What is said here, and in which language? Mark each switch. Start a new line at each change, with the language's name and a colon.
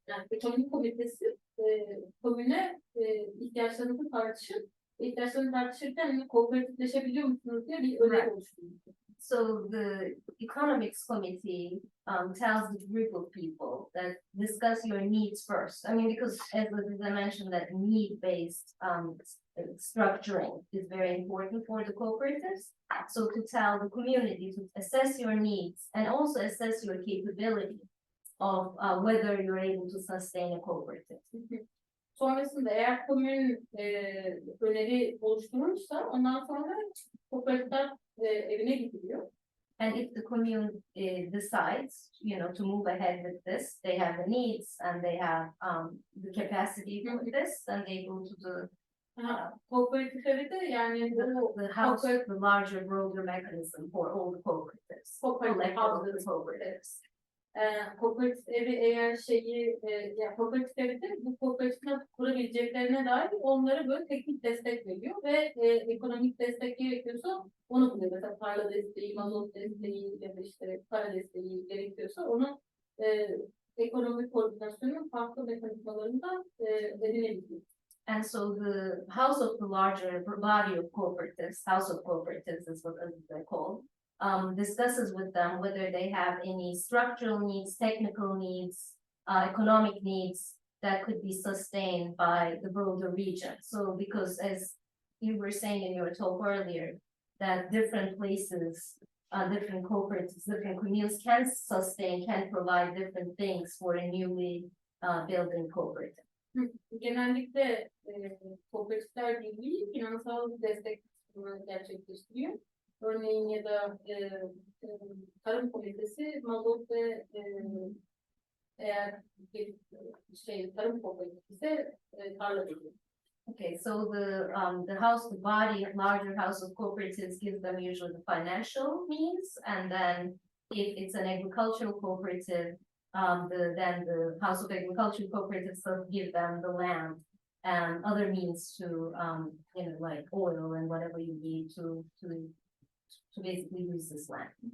Turkish: Ekonomi komitesi komüne ihtiyaçlarınızı tartışıp ihtiyaçlarını tartışırken kooperatifleşebiliyor musunuz diye bir öneri oluşturuyor.
English: So the economics committee tells the group of people that discuss your needs first. I mean, because as I mentioned, that need-based structuring is very important for the cooperatives. So to tell the community to assess your needs and also assess your capability of whether you're able to sustain a cooperative.
Turkish: Sonrasında eğer komün öneri oluşturursa ondan sonra kooperatifler evine gidiliyor.
English: And if the commune decides, to move ahead with this, they have the needs and they have the capacity for this, and they go to the
Turkish: Kooperatifleri de yani bu
English: the house, the larger, broader mechanism for all the cooperatives. Cooperatives.
Turkish: Kooperatif evi eğer yani kooperatif evi de bu kooperatifler kurabileceklerine dair onlara böyle teknik destek veriyor ve ekonomik destek gerekiyorsa onu buluyor. Mesela tarla desteği, mazot desteği ya da işte para desteği gerekiyorsa onu ekonomik koordinasyonun farklı mekanizmalarında edinebiliyor.
English: And so the house of the larger body of cooperatives, house of cooperatives is what they're called, discusses with them whether they have any structural needs, technical needs, economic needs that could be sustained by the broader region. So because as you were saying in your talk earlier, that different places, different cooperatives, different communes can sustain, can provide different things for a newly building cooperative.
Turkish: Genellikle kooperatifler birliği finansal destek gerçekleştiriyor. Örneğin ya da tarım komitesi mazot ve eğer bir tarım kooperatifi ise tarla veriyor.
English: Okay, so the body, larger house of cooperatives gives them usually the financial means, and then if it's an agricultural cooperative, then the house of agricultural cooperatives will give them the land and other means to, like oil and whatever you need to basically use this land.